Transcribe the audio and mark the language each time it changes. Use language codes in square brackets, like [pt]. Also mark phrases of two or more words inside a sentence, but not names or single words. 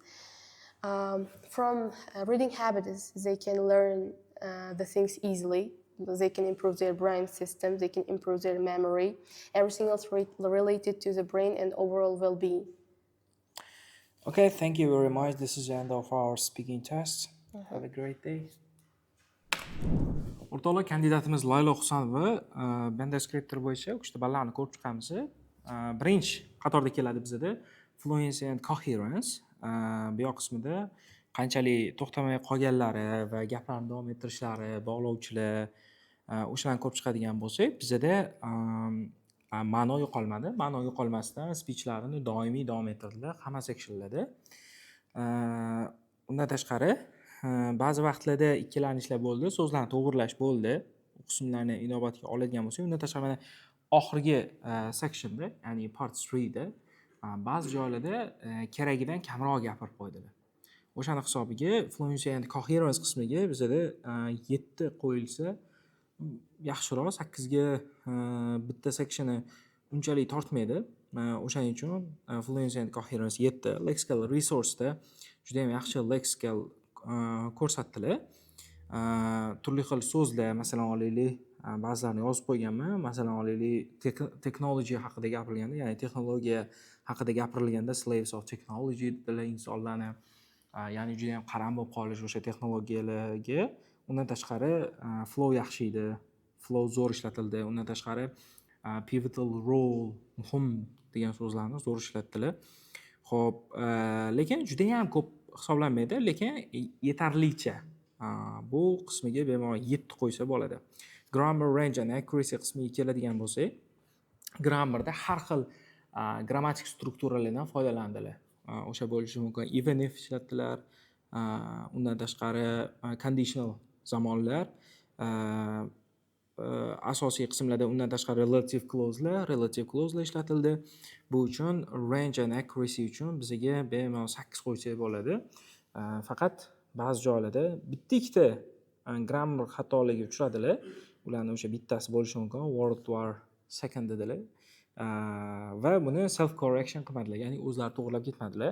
[en] From reading habits, they can learn the things easily. They can improve their brain system. They can improve their memory. Everything else related to the brain and overall well-being. Okay, thank you very much. This is the end of our speaking test. Have a great day. [uz] O'rtoqlar, kandidatimiz Laylo Husanova banda skriptor bo'yicha 3 ta ballarni ko'rib chiqamiz. Birinchi qatorda keladi bizda [en] fluency and coherence. [uz] Bu yoq qismida qanchalik to'xtamay qolganlari va gaplarni davom ettirishlari, bog'lovchilar o'shalarni ko'rib chiqadigan bo'lsak, bizda ma'no yo'qolmadi. Ma'no yo'qolmasdan speechlarni doimiy davom ettirdilar hamma sectionlarda. Undan tashqari ba'zi vaqtlarda ikkilanishlar bo'ldi, so'zlarni to'g'rilash bo'ldi. U qismlarni inobatga oladigan bo'lsak, undan tashqari mana oxirgi sectionda, ya'ni part 3 da ba'zi joylarda keragidan kamroq gapirib qo'ydilar. O'shani hisobiga [en] fluency and coherence [uz] qismiga bizda 7 qo'yilsa yaxshiroq, 8 ga bitta sectioni unchalik tortmaydi. O'shaning uchun [en] fluency and coherence [uz] 7, [en] lexical resource [uz] da juda ham yaxshi lexical ko'rsatdilar. Turli xil so'zlar, masalan olaylik, ba'zilarini yozib qo'yganman. Masalan olaylik, technology haqida gapirilganda, ya'ni texnologiya haqida gapirilganda [en] slaves of technology [uz] dedilar insonlarni. Ya'ni juda ham qaram bo'lib qolish o'sha texnologiyalarga. Undan tashqari flow yaxshi edi. Flow zo'r ishlatildi. Undan tashqari [en] pivotal role [uz] muhim degan so'zlarni zo'r ishlatdilar. Xo'p, lekin juda ham ko'p hisoblanmaydi, lekin yetarlicha. Bu qismiga bemalol 7 qo'ysa bo'ladi. [en] Grammar range and accuracy [uz] qismiga keladigan bo'lsak, grammarda har xil grammatik strukturalardan foydalandilar. O'sha bo'lishi mumkin. [en] Even if [uz] ishlatdilar. Undan tashqari conditional zamonlar, asosiy qismlarda undan tashqari [en] relative clauselar [uz] ishlatildi. Bu uchun [en] range and accuracy [uz] uchun bizga bemalol 8 qo'ysak bo'ladi. Faqat ba'zi joylarda bitta-ikkita grammar xatoligi uchradilar. Ularning o'sha bittasi bo'lishi mumkin. World War II dedilar. Va buni [en] self correction [uz] qilmadilar, ya'ni o'zlari to'g'rilab ketmadilar.